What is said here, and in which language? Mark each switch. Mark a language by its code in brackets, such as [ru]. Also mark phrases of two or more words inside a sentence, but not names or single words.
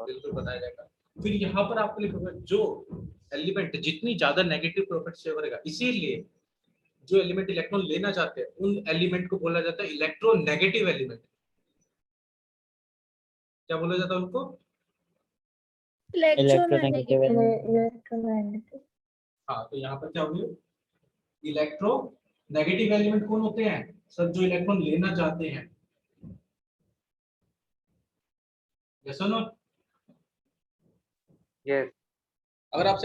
[hi] बिल्कुल बताया जाएगा। फिर यहाँ पर आपको लिखोगे जो एलिमेंट जितनी ज्यादा [en] negative property [hi] से करेगा, इसीलिए जो एलिमेंट इलेक्ट्रॉन लेना चाहते हैं उन एलिमेंट को बोला जाता है [en] electronegative element. [hi] क्या बोला जाता है उनको? [en] Electronegative. Electronegative element. [hi] इलेक्ट्रोमैग्नेटिक। हाँ, तो यहाँ पर क्या होगी, [en] electro negative element [hi] कौन होते हैं सर? जो इलेक्ट्रॉन लेना चाहते हैं। यस और नो? यस, अगर आपसे